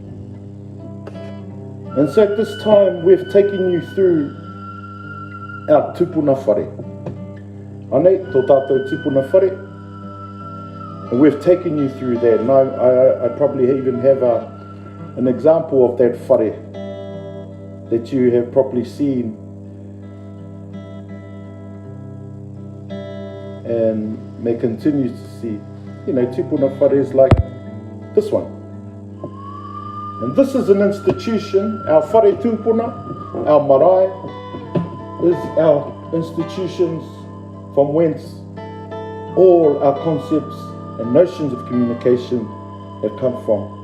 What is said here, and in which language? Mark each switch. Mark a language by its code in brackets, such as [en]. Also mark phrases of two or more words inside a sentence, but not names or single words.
[en] And so at this time, we've taken you through our [mi] tupuna whare. Anei, tō tātou tupuna whare. [en] And we've taken you through that. And I probably even have an example of that whare that you have probably seen and may continue to see. You know, [mi] tupuna whares [en] like this one. And this is an institution, our [mi] whare tupuna, [en] our marae, is our institutions from whence all our concepts and notions of communication have come from.